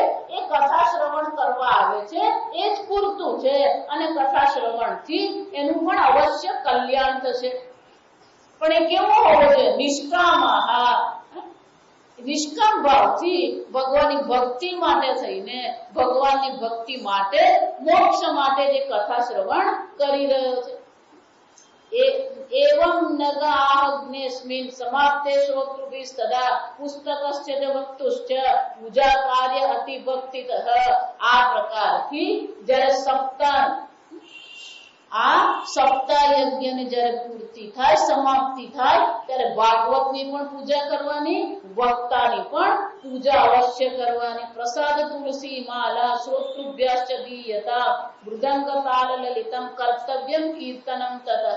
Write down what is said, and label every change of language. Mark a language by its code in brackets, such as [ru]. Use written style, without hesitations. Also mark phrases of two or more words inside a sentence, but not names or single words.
[gu] એ કથા શ્રવણ કરવા આવે છે એ જ પૂરતું છે, અને કથા શ્રવણથી એનું પણ અવશ્ય કલ્યાણ થશે. પણ એ કેવો હોવો જોઈએ? નિષ્કામઃ, નિષ્કામ ભાવથી ભગવાનની ભક્તિ માટે થઈને, ભગવાનની ભક્તિ માટે, મોક્ષ માટે જે કથા શ્રવણ કરી રહ્યો છે. [sa] एवं नगाग्नेस्मिन् समाप्ते श्रोतृभिः सदा पुस्तकस्य च वक्तुश्च पूजा कार्य अति भक्तितः. [gu] આ પ્રકારથી જ્યારે સપ્તાહ યજ્ઞની જ્યારે પૂર્તિ થાય, સમાપ્તિ થાય, ત્યારે ભાગવતની પણ પૂજા કરવાની, વક્તાની પણ પૂજા અવશ્ય કરવાની. [sa] प्रसाद तुलसी माला श्रोतृभ्यश्च दीयता मृदंग ताल ललितम कर्तव्यम कीर्तनम ततः.